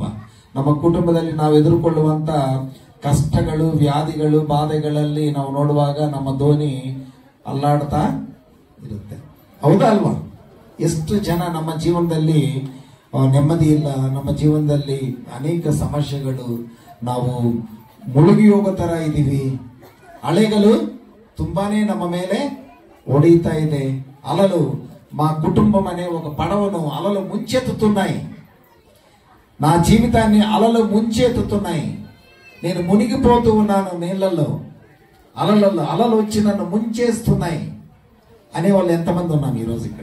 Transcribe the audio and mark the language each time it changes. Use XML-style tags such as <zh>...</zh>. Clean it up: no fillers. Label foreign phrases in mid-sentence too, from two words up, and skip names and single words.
<kn>ನಮ್ಮ ಕುಟುಂಬದಲ್ಲಿ ನಾವು ಎದುರುಕೊಳ್ಳುವಂತ ಕಷ್ಟಗಳು, ವ್ಯಾಧಿಗಳು, ಬಾಧೆಗಳಲ್ಲಿ ನಾವು ನೋಡುವಾಗ ನಮ್ಮ ದೋಣಿ ಅಲ್ಲಾಡ್ತಾ ಇರುತ್ತೆ. ಹೌದಾ ಅಲ್ವಾ? ಎಷ್ಟು ಜನ ನಮ್ಮ ಜೀವನದಲ್ಲಿ ನೆಮ್ಮದಿ ಇಲ್ಲ, ನಮ್ಮ ಜೀವನದಲ್ಲಿ ಅನೇಕ ಸಮಸ್ಯೆಗಳು, ನಾವು ಮುಳುಗಿ ಹೋಗೋ ತರ ಇದ್ದೀವಿ. ಅಲೆಗಳು ತುಂಬಾನೇ ನಮ್ಮ ಮೇಲೆ ಹೊಡೆಯುತ್ತಾ ಇದೆ.</kn> <te>అలలు మా కుటుంబం అనే ఒక పడవను అలలు ముంచెత్తుతున్నాయి. నా జీవితాన్ని అలలు ముంచెత్తుతున్నాయి. నేను మునిగిపోతూ ఉన్నాను నీళ్ళల్లో, అలలలో. అలలు వచ్చి నన్ను ముంచేస్తున్నాయి అనే వాళ్ళు ఎంతమంది ఉన్నాం ఈరోజు ఇక్కడ?</te>